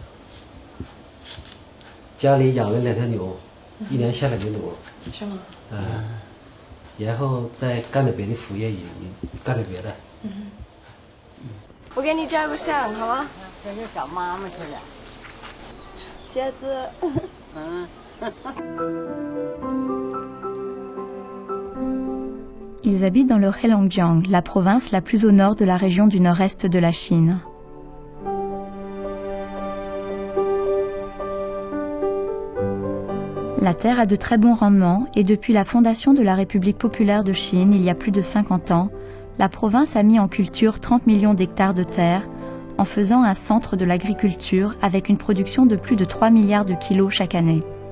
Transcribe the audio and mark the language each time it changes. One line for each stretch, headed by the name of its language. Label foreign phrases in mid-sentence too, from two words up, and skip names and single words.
Chinese: 家里养了2条牛，1年下2头牛。是吗？然后再干点别的副业，也干点别的。我给你照个相，好吗？这是找妈妈去了。茄子。
French: Ils habitent dans le Heilongjiang, la province la plus au nord de la région du nord-est de la Chine. La terre a de très bons rendements et depuis la fondation de la République populaire de Chine il y a plus de 50 ans, la province a mis en culture 30 millions d'hectares de terre en faisant un centre de l'agriculture avec une production de plus de 3 milliards de kilos chaque année.